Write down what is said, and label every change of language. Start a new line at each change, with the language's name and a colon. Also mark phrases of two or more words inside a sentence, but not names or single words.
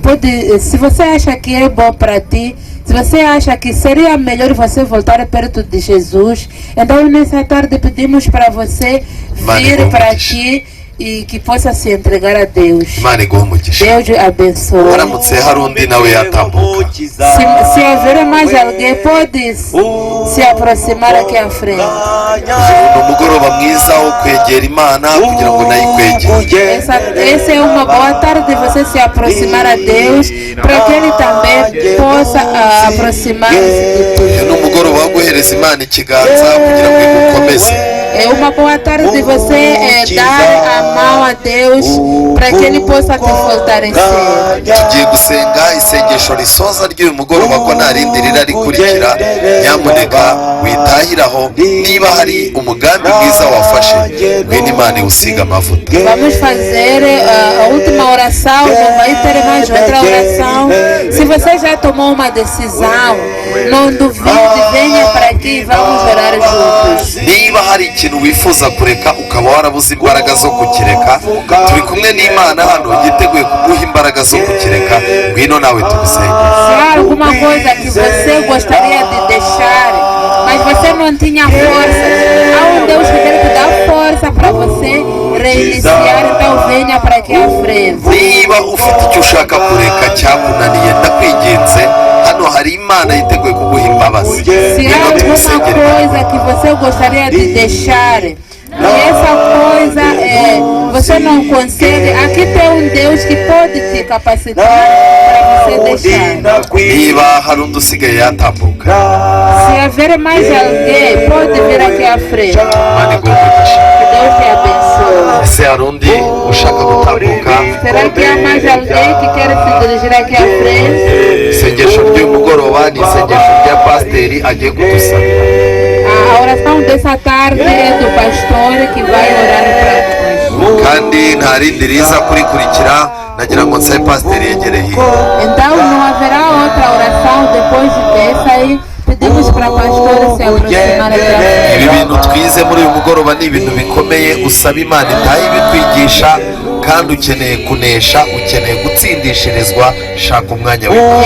Portuguese: Se você acha que é bom para ti, se você acha que seria melhor você voltar perto de Jesus, então nessa tarde pedimos para você vir para aqui e que possa se entregar a Deus.
Kinyarwanda: Imana iguhe umugisha.
Portuguese: Deus abençoe.
Kinyarwanda: Haramutse hari undi nawe yatambuka.
Portuguese: Se haver mais alguém, pode se aproximar aqui à frente.
Kinyarwanda: Uyu ni umugoroba mwiza wo kwegera Imana kugira ngo nayo ikwegere.
Portuguese: Essa é uma boa tarde de você se aproximar a Deus, para que Ele também possa aproximar-se de ti.
Kinyarwanda: Uyu ni umugoroba wo guhereza Imana ikiganza kugira ngo igukomeze.
Portuguese: É uma boa tarde de você dar a mão a Deus para que Ele possa te fortalecer.
Kinyarwanda: Tugiye gusenga isengesho risoza ry'uyu mugoroba ko nta rindi rira rikurikira. Nyamuneka witahiraho, niba hari umugambi mwiza wafashe, ngwino Imana iwusiga amavuta.
Portuguese: Vamos fazer a última oração, não vai ter mais outra oração. Se você já tomou uma decisão, não duvide, venha para aqui e vamos orar juntos.
Kinyarwanda: Niba hari ikintu wifuza kureka ukaba warabuze imbaraga zo kukireka, turi kumwe n'Imana hano yiteguye kuguha imbaraga zo kukireka, ngwino nawe tugusenge.
Portuguese: Se há alguma coisa que você gostaria de deixar, mas você não tinha força, há um Deus que quer te dar força para você reiniciar, então venha para aqui à frente.
Kinyarwanda: Niba ufite icyo ushaka kureka cyakunaniye, ndakwinginze, hano hari Imana yiteguye kuguha imbabazi.
Portuguese: Se há alguma coisa que você gostaria de deixar, e essa coisa você não consegue, aqui tem um Deus que pode te capacitar para você deixar.
Kinyarwanda: Niba hari undi usigaye yatambuka,
Portuguese: Se haver mais alguém, pode vir aqui à frente.
Kinyarwanda: Imana iguhe umugisha.
Portuguese: Que Deus te abençoe.
Kinyarwanda: Ese hari undi ushaka gutambuka?
Portuguese: Será que há mais alguém que quer se dirigir aqui à frente?
Kinyarwanda: Isengesho ry'uyu mugoroba ni isengesho rya pasiteri agiye kudusabira.
Portuguese: A oração dessa tarde é do pastor que vai orar para nós.
Kinyarwanda: Kandi nta rindi riza kurikurikira, nagira ngo nsabe pasiteri yegere hino.
Portuguese: Então não haverá outra oração depois dessa aí. Pedimos para o pastor se aproximar aqui à
Kinyarwanda: Ibi
Portuguese: frente.
Kinyarwanda: bintu twize muri uyu mugoroba ni ibintu bikomeye, usaba Imana itahe ibitwigisha, kandi ukeneye kunesha, ukeneye gutsindishirizwa, shaka umwanya w'Imana.